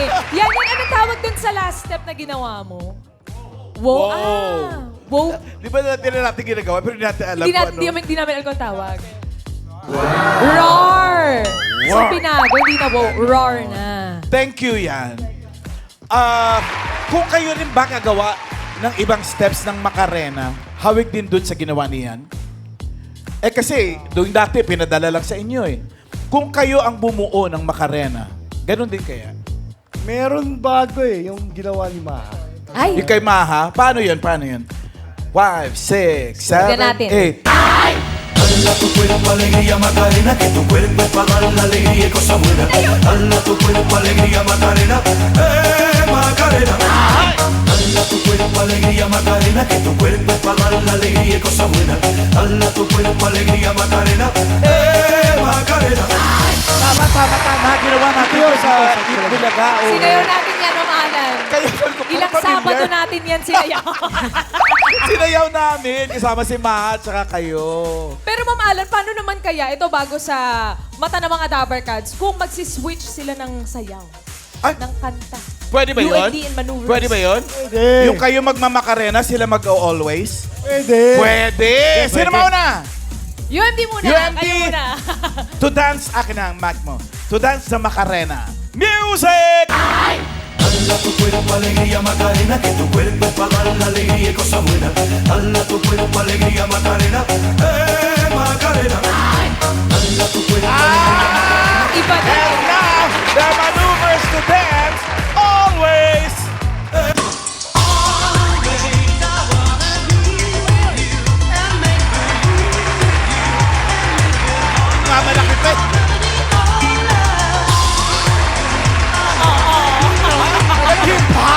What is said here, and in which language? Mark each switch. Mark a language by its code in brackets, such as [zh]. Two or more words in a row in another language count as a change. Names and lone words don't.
[tl] Yan, ano tawag dun sa last step na ginawa mo? Wow. Wow. Di ba natin natin ginagawa pero hindi natin alam Hindi kung natin, ano. di namin alam kung tawag. Roar! So pinago, hindi na wow. Roar na. [en] Thank you [tl] yan. Kung kayo rin ba gagawa ng ibang steps ng Macarena, hawig din dun sa ginawa niyan? Eh kasi, doon dati, pinadala lang sa inyo eh. Kung kayo ang bumuo ng Macarena, ganun din kaya? Meron bago eh, yung ginawa ni Maha. Ay, Yung kay Maha, paano yun? Paano yun? 5, 6, 7, Tignan natin. 8. [es] Dala tu cuerpo alegría Macarena, que tu cuerpo es para dar la alegría y cosas buenas. Dala tu cuerpo alegría Macarena, Macarena. Dala tu cuerpo alegría Macarena, que tu cuerpo es para dar la alegría y cosas buenas. Dala tu cuerpo alegría Macarena, Macarena. [tl] Tama. Ginawa natin yun sa Bulaga. sinayaw natin yan, Ma'am Alan. Kaya, Ilang Sabado natin yan sinayaw. Sinayaw namin, kasama si Maha at saka kayo. Pero Ma'am Alan, paano naman kaya ito bago sa mata ng mga Dabber Cats kung magsiswitch sila ng sayaw? Ay, Ng kanta. pwede ba yun? [en] UND and maneuvers. [tl] Pwede ba yun? Pwede. Yung kayo magmamakarena, sila mag-always? Pwede. Pwede! Sino mauna? UMD muna. UMD. Kayo muna. [en] To dance, [tl] akin na ang mic mo. [en] To dance [tl] sa Macarena. Music! [es] Dala tu cuerpo alegría Macarena, que tu cuerpo es para dar la alegría y cosas buenas. Dala tu cuerpo alegría Macarena, Macarena. Dala tu cuerpo [tl] Iba na. [en] And now, the maneuvers to dance, always! [tl] Mamalaki pa. Hip-hop?